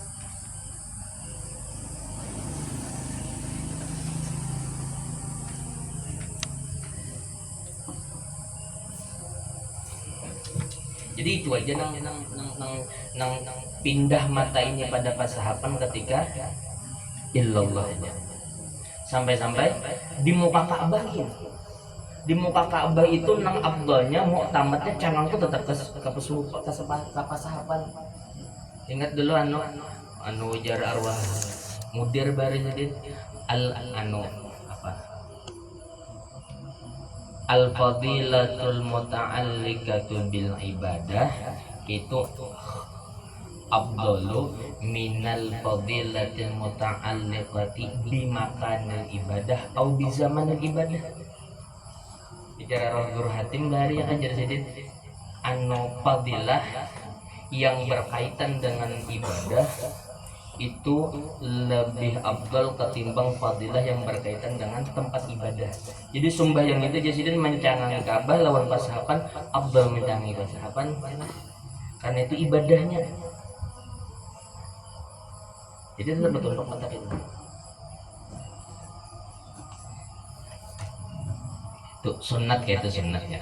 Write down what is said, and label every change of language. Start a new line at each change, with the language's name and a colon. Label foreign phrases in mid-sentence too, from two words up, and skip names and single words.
Banjar: Jadi itu aja nang pindah mata ini pada pasahapan ketika illallah aja. Sampai-sampai di muka Ka'bah gitu. Di muka Ka'bah itu nang abdolnya mau tamatnya cangang tuh tetap ke pasahapan. Ingat dulu anu ujar arwah mudir bari jadi
Arabic: الفضيلة المتعلقة بالعبادة
Banjar: itu
Arabic: أفضل من الفضيلة المتعلقة بمكان العبادة أو بزمان العبادة.
Banjar: Bicara roh guru hatim bari yang ajar sedit anu fadilah yang berkaitan dengan ibadah itu lebih afdal ketimbang fadilah yang berkaitan dengan tempat ibadah. Jadi sembahyang itu jasidin mencangangi Ka'bah lawan pasahapan afdal mencangangi pasahapan karena itu ibadahnya. Jadi tetap betul untuk mata itu. Tuh sunat kayak itu sunat ya.